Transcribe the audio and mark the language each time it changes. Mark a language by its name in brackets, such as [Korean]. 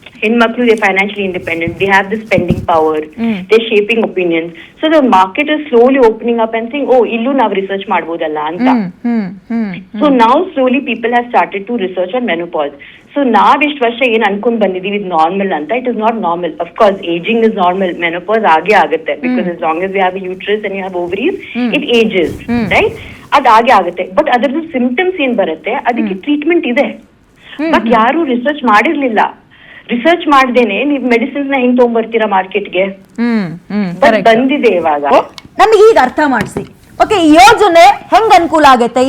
[English] ಹೆಣ್ಮಕ್ಳು they financially independent, they have the spending power, they shaping opinions. So the market is slowly opening up and saying, [Kannada] ಇಲ್ಲೂ ನಾವು research ಮಾಡ್ಬೋದಲ್ಲ ಅಂತ. [English] So now slowly people have started to research on menopause. So [Kannada] ನಾವಿಷ್ಟು ವರ್ಷ ಏನ್ ಅನ್ಕೊಂಡ್ ಬಂದಿದೀವಿ ಇದು normal ಅಂತ, [English] It is not normal. Of course ageing is normal, menopause [Kannada] ಆಗೇ ಆಗುತ್ತೆ. [English] Because as long as you have a uterus and you have ovaries, it ages, right? [Kannada] ಅದ್ ಆಗೇ ಆಗುತ್ತೆ. ಬಟ್ ಅದ್ರದ್ದು ಸಿಂಪ್ಟಮ್ಸ್ ಏನ್ ಬರುತ್ತೆ ಅದಕ್ಕೆ ಟ್ರೀಟ್ಮೆಂಟ್ ಇದೆ, ಬಟ್ ಯಾರು ರಿಸರ್ಚ್ ಮಾಡಿರ್ಲಿಲ್ಲ. ರಿಸರ್ಚ್ ಮಾಡ್ದೇನೆ ನೀವ್ ಮೆಡಿಸಿನ್ಸ್ ನ ಹೆಂಗ್ ತಗೊಂಡ್ಬರ್ತೀರಾ ಮಾರ್ಕೆಟ್ಗೆ? ಬಂದಿದೆ ಇವಾಗ. ನಮ್ಗೆ ಈಗ ಅರ್ಥ ಮಾಡಿಸಿ. ಓಕೆ, ಈ ಯೋಜನೆ ಹೆಂಗ್ ಅನುಕೂಲ ಆಗತ್ತೆ?